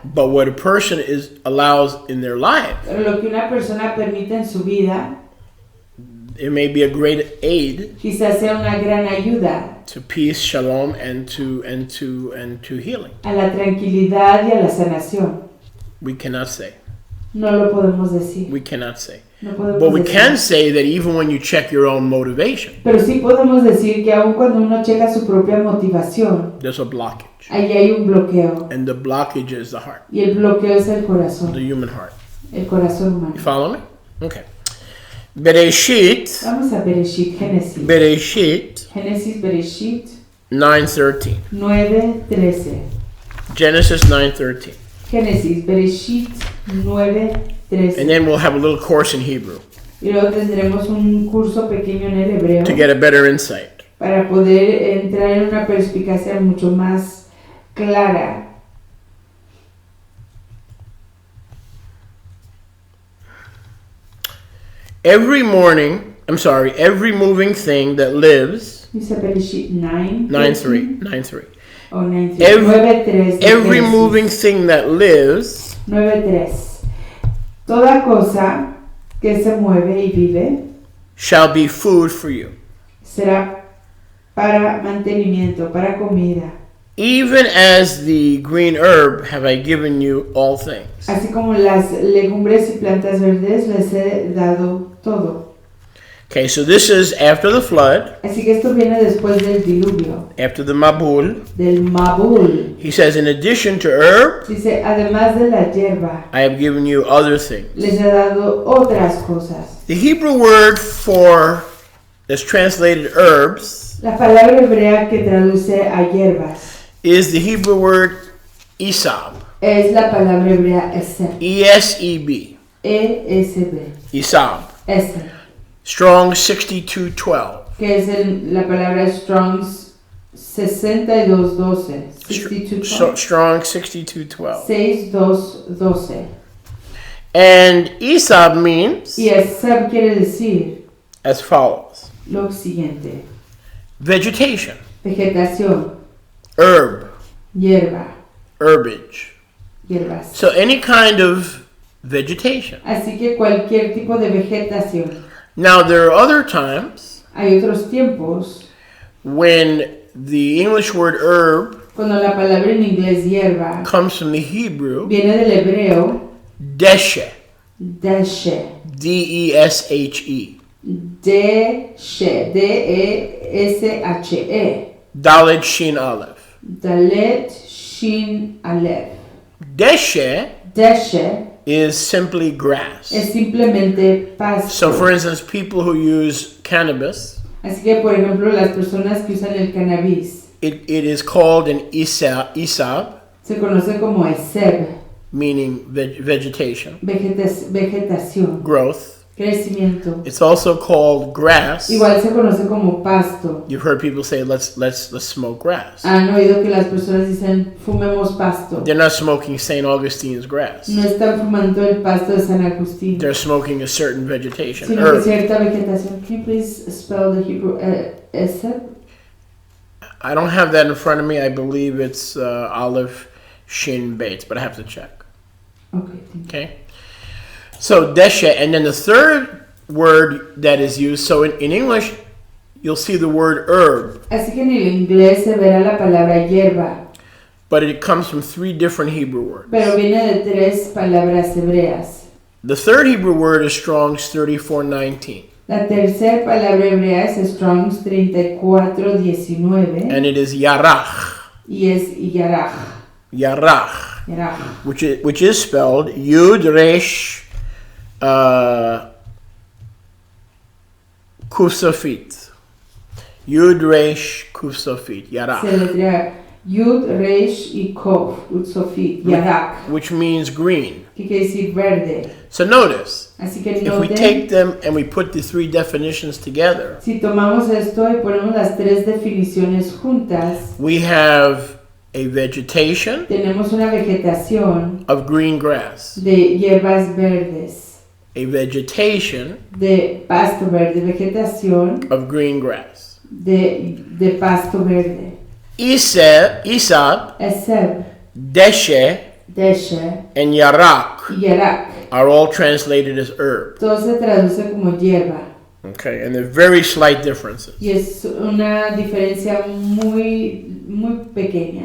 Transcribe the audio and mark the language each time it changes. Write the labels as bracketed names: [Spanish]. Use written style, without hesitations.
[English] But what a person allows in their life, [Spanish] Pero lo que una persona permite en su vida [English] it may be a great aid [Spanish] quizás sea una gran ayuda [English] to peace, shalom, and to healing. [Spanish] a la tranquilidad y a la sanación. [English] We cannot say. [Spanish] No lo podemos decir. [English] We cannot say. [Spanish] No podemos [English] But we [Spanish] decir. [English] can say that even when you check your own motivation, [Spanish] Pero sí podemos decir que aun cuando uno checa su propia motivación, [English] there's a blockage. [Spanish] ahí hay un bloqueo. [English] And the blockage is the heart, [Spanish] Y el bloqueo es el [English] the [Spanish] corazón, [English] human heart. [Spanish] el corazón humano. [English] You follow me? Okay. Bereshit, [Spanish] Vamos a Bereshit, Génesis. Génesis, Bereshit [English] 9:13. [Spanish] 9:13. [English] Genesis 9:13. [Spanish] Génesis, Bereshit 9:13. [English] And then we'll have a little course in Hebrew [Spanish] Y luego tendremos un curso pequeño en el hebreo [English] to get a better insight. [Spanish] para poder entrar en una perspicacia mucho más clara. [English] Every moving thing that lives, [Spanish] Dice Bereshit 9:13. [English] 9:3. [Spanish] O 9:3. [English] Every- [Spanish] 9:3. de [English] Every [Spanish] Génesis. [English] moving thing that lives [Spanish] 9:3. Toda cosa que se mueve y vive [English] shall be food for you. [Spanish] será para mantenimiento, para comida. [English] Even as the green herb have I given you all things. [Spanish] Así como las legumbres y plantas verdes les he dado todo. [English] Okay, so this is after the flood, [Spanish] Así que esto viene después del diluvio, [English] after the Mabul. [Spanish] del Mabul. [English] He says, in addition to herb, [Spanish] Dice, además de la hierba, [English] I have given you other things. [Spanish] les he dado otras cosas. [English] The Hebrew word for that's translated herbs [Spanish] La palabra hebrea que traduce a hierbas [English] is the Hebrew word esab. [Spanish] es la palabra hebrea eseb. [English] E-S-E-B. [Spanish] E-S-B. [English] Esab. [Spanish] Eseb. [English] Strong 6212. [Spanish] Que es la palabra Strong's 6212. 6212. [English] Strong 6212. [Spanish] 6212. [English] And esab means [Spanish] Y eseb quiere decir [English] as follows. [Spanish] lo siguiente. [English] Vegetation. [Spanish] Vegetación, [English] Herb. [Spanish] hierba, [English] Herbage. [Spanish] hierbas. [English] So any kind of vegetation. [Spanish] Así que cualquier tipo de vegetación. [English] Now there are other times [Spanish] Hay otros tiempos [English] when the English word herb [Spanish] cuando la palabra en inglés hierba [English] comes from the Hebrew [Spanish] viene del hebreo [Hebrew] deshe. deshe. [English] D-E-S-H-E. [Spanish] Deshe. D-E-S-H-E. [Hebrew] Dalet Shin Aleph. Dalet Shin Aleph. Deshe Deshe [English] is simply grass. [Spanish] es simplemente pasto. [English] So for instance, people who use cannabis, [Spanish] Así que, por ejemplo, las personas que usan el cannabis [English] it is called an esab, [Spanish] se conoce como eseb, [English] meaning vegetation, [Spanish] vegetación, [English] growth. [Spanish] crecimiento. [English] It's also called grass. [Spanish] Igual se conoce como pasto. [English] You've heard people say, let's smoke grass. [Spanish] Han oído que las personas dicen, fumemos pasto. [English] They're not smoking St. Augustine's grass. [Spanish] No están fumando el pasto de San Agustín, [English] They're smoking a certain vegetation, [Spanish] sino que [English] herb. [Spanish] cierta vegetación. [English] Can you please spell the Hebrew eseb? I don't have that in front of me. I believe it's Aleph Shin Beit, but I have to check. Okay, thank you. Okay? So, deshe, and then the third word that is used, so in English, you'll see the word herb, [Spanish] Así que en el inglés se verá la palabra hierba, [English] but it comes from three different Hebrew words. [Spanish] pero viene de tres palabras hebreas. [English] The third Hebrew word is Strong's 3419, [Spanish] La tercera palabra hebrea es Strong's 3419 [English] and it is yarach. [Spanish] y es yaraj. [English] Yarach, [Spanish] Yaraj. [English] which is spelled Yud Resh Kuf Sofit. [Hebrew] Yud Resh Kuf Sofit. [Spanish] Se [English] Yarach. [Spanish] letrea Yud, Resh y Kof, Utsofit, Yarak, [English] Which means green. [Spanish] que quiere decir verde. [English] So notice, [Spanish] Así que [English] if we [Spanish] noten, [English] take them and we put the three definitions together, [Spanish] si tomamos esto y ponemos las tres definiciones juntas, [English] we have a vegetation [Spanish] tenemos una vegetación [English] of green grass, [Spanish] de hierbas verdes, [English] a vegetation [Spanish] de pasto verde, vegetación [English] of green grass. [Spanish] de pasto verde. [English] Esab, [Spanish] Eseb, [English] Deshe, [Spanish] Deshe [English] and Yarak [Spanish] y Yarak. [English] are all translated as herb. [Spanish] Todo se traduce como hierba. [English] Okay, and they're very slight differences. [Spanish] Y es una diferencia muy pequeña.